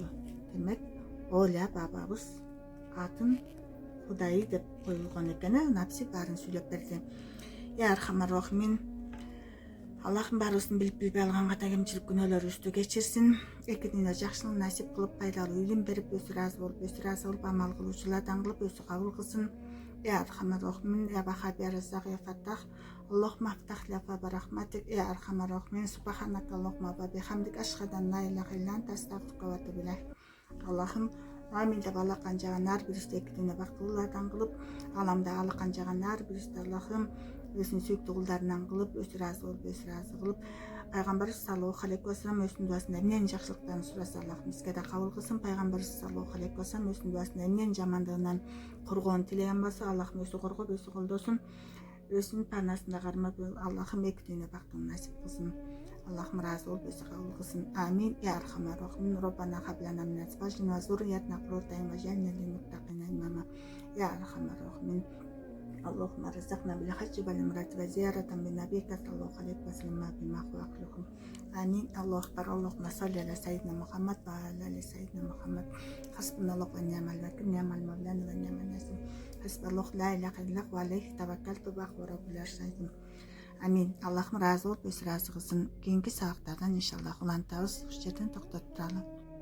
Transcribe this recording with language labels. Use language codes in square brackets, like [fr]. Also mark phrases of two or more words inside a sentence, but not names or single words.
[ky] Демек, Оля бабабыз атын Кудайы деп коюлгон экен. Напси баарын сүйлөп берди. [ar] يا أرحم الراحمين. [ky] Аллахым барысын билип билбей алган ката кемчилик күнөөлөрүбүздү кечирсин. Эки дүйнө жакшылык насип кылып, пайдалуу илим берип, өзү ыраазы болуп, амал кылуучулардан кылып, өзү кабыл кылсын. [ar] يا أرحم الراحمين يا وهاب يا رزاق يا فتاح اللهم افتح لي أبواب رحمتك يا أرحم الراحمين سبحانك اللهم وبحمدك أشهد أن لا إله إلا أنت أستغفرك وأتوب إليك. [ky] Allah'ım amin деп алакан жаган ар бирибизди эки дүйнө бактылуулардан кылып, аламда алакан жаган ар бирибизди Аллахым өзүнүн сүйүктүү кулдарынан кылып, өзү ыраазы кылып, пайгамбарыбыз [ar] صلى الله عليه وسلم [ky] өзүнүн дуасында эмненин жакшылыктарын сураса Аллахым бизге да кабыл кылсын. Пайгамбарыбыз [ar] صلى الله عليه وسلم [ky] өзүнүн дуасында эмненин жамандыгынан коргоонун тилеген болсо Аллахым өзү коргоп, өзү колдосун. Өзүнүн панасында кармап Аллахым эки дүйнө бактын насип кылсын. Аллахым разы болуп өзү кабыл кылсын. [ar] آمين. يا أرحم الراحمين. ربنا هب لنا من أزواجنا وذرياتنا قرة أعين واجعلنا للمتقين إماما. يا أرحم الراحمين. اللهم رزقنا بالحج والعمرة وزيارة بالنبي صلى الله عليه وسلم بما هو أخلقهم. آمين. الله أكبر. اللهم صل على سيدنا محمد وعلى آل سيدنا محمد. حسبنا الله ونعم الوكيل نعم المولى ونعم النصير. حسب الله لا إله إلا هو عليه توكلت وهو رب العرش العظيم. آمين. [ky] Аллахым разы болуп, өзү ыраазы кылсын. Кийинки сабактардан иншаллах улантабыз. Ушул жерден токтотуп туралы.